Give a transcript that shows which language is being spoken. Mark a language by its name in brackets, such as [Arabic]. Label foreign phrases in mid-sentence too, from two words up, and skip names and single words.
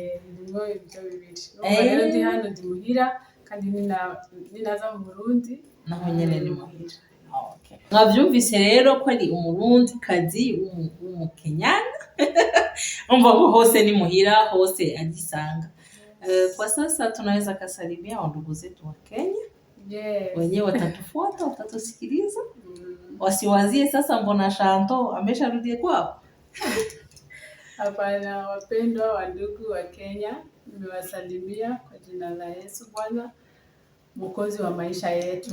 [Rundi] Ngo ibyo bibiri. Rero ndi hano ndi muhira kandi ninaza mu Burundi naho nyene ni muhira. Okay. Mwavyumvise rero ko ari umurundikazi w'umukenyana. Umva ko hose ni muhira, hose agisanga. [Swahili] Kwa sasa tunaweza kasalimia wandugu zetu wa Kenya. Yes. Wenyewe watatufuata, watatusikiliza. Wasiwazie sasa mbona Shanto amesharudi kwao. Hapana, wapendwa wa ndugu wa Kenya, nimewasalimia kwa jina la Yesu Bwana Mwokozi wa maisha yetu.